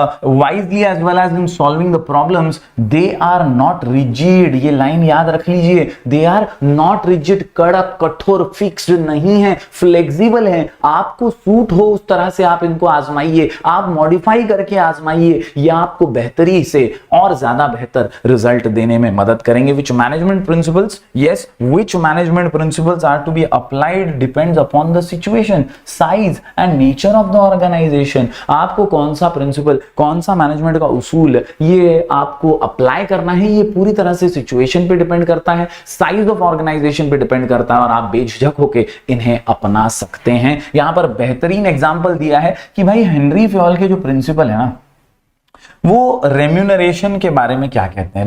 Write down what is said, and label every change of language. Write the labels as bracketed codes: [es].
[en] wisely as well as in solving the problems they are not rigid, [hi] ये line याद रख लीजिए, [en] they are not rigid, [hi] कड़क कठोर फिक्स्ड नहीं है, फ्लेक्सिबल है, आपको सूट हो उस तरह से आप इनको आजमाइए, आप मॉडिफाई करके आजमाइए, ये आपको बेहतरी से और ज्यादा बेहतर रिजल्ट देने में मदद करेंगे। [en] Which management principles? Yes, which management principles are to be applied depends upon the situation, size and nature of the organization. [hi] आपको कौन सा प्रिंसिपल, कौन सा मैनेजमेंट का उसूल ये आपको अप्लाई करना है, ये पूरी तरह से सिचुएशन पे डिपेंड करता है, साइज ऑफ ऑर्गेनाइजेशन पे डिपेंड करता है, और आप बेझिझक होके इन्हें अपना सकते हैं। यहां पर बेहतरीन एग्जांपल दिया है कि भाई हेनरी फयोल के जो प्रिंसिपल है ना, वो रेम्यूनरेशन के बारे में क्या कहते हैं।